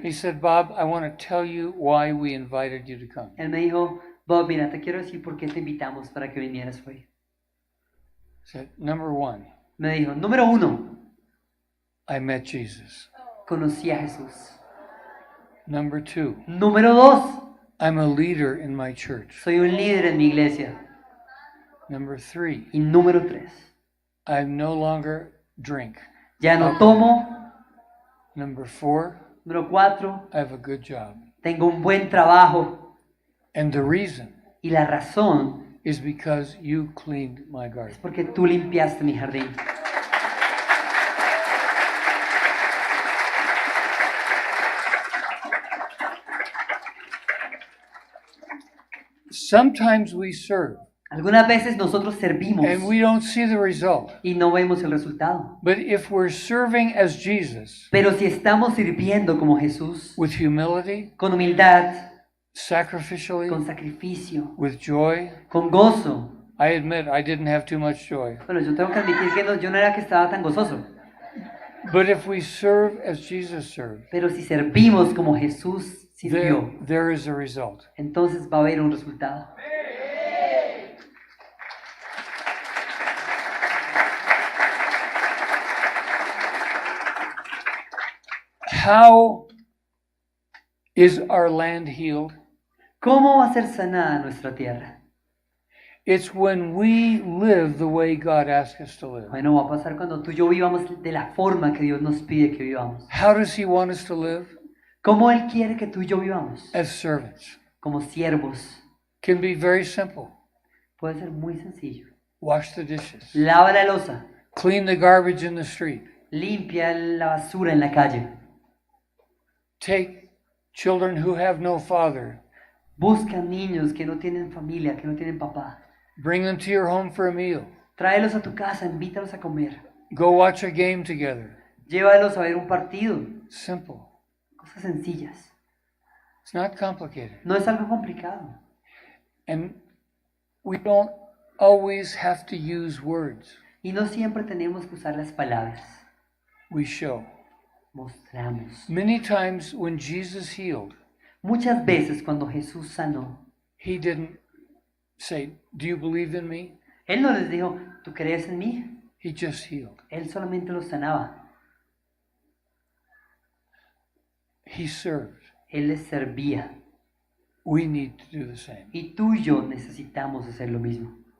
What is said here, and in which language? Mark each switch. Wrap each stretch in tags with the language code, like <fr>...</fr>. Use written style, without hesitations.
<en>he said, Bob, I want to tell you why we invited you to come.</en> <es>él me dijo, Bob, mira, te quiero decir por qué te invitamos para que vinieras hoy.</es> <en>He said, number one,</en> <es>Me dijo, número 1,</es> <en>I met Jesus.</en> <es>conocí a Jesús.</es> <en>Number two,</en> <es>Número 2,</es> <en>I'm a leader in my church.</en> <es>soy un líder en mi iglesia.</es> <en>Number three,</en> <es>Y número 3,</es> <en>I no longer drink.</en> <es>ya no tomo.</es> <en>Number four,</en> <es>Número 4,</es> <en>I have a good job.</en> <es>tengo un buen trabajo.</es> <en>And the reason</en> <es>Y la razón</es> <en>is because you cleaned my</en> <es>es</es> <en>garden.</en> <es>porque tú limpiaste mi jardín.</es> <en>Sometimes we serve</en> <es>Algunas veces nosotros servimos</es> <en>and we don't see the result.</en> <es>y no vemos el resultado.</es> <en>But if we're serving as Jesus</en> <es>Pero si estamos sirviendo como Jesús,</es> <en>with humility,</en> <es>con humildad,</es> <en>sacrificially,</en> <es>con sacrificio,</es> <en>with joy,</en> <es>con gozo.</es> <en>I admit I didn't have too much joy.</en> <es>Bueno, yo tengo que admitir que yo no era que estaba tan gozoso.</es> <en>But if we serve as Jesus served,</en> <es>Pero si servimos como Jesús sirvió,</es> <en>there is a result.</en> <es>entonces va a haber un resultado.</es> <en>How is our land healed?</en> <es>¿Cómo va a ser sanada nuestra tierra?</es> <en>It's when we live the way God asks us to live.</en> <es>Bueno, va a pasar cuando tú y yo vivamos de la forma que Dios nos pide que vivamos.</es> <en>How does He want us to live?</en> <es>¿Cómo Él quiere que tú y yo vivamos?</es> <en>As servants.</en> <es>Como siervos.</es> <en>Can be very simple.</en> <es>Puede ser muy sencillo.</es> <en>Wash the dishes.</en> <es>Lava la loza.</es> <en>Clean the garbage in the street.</en> <es>Limpia la basura en la calle.</es> <en>Take children who have no father.</en> <es>Busca niños que no tienen familia, que no tienen papá.</es> <en>Bring them to your home for a meal.</en> <es>Tráelos a tu casa, invítalos a comer.</es> <en>Go watch a game together.</en> <es>Llévalos a ver un partido.</es> <en>Simple.</en> <es>Cosas sencillas.</es> <en>It's not complicated.</en> <es>No es algo complicado.</es> <en>And we don't always have to use words.</en> <es>Y no siempre tenemos que usar las palabras.</es> <en>We show.</en> <es>Mostramos.</es> <en>Many times when Jesus healed,</en> <es>Muchas veces cuando Jesús sanó,</es> <en>He didn't say, do you believe in me?</en> <es>Él no les dijo, ¿tú crees en mí?</es> <en>He just healed.</en> <es>Él solamente los sanaba.</es> <en>He served.</en> <es>Él les servía.</es> <en>We need to do the same.</en> <es>Y tú y yo necesitamos hacer lo mismo.</es>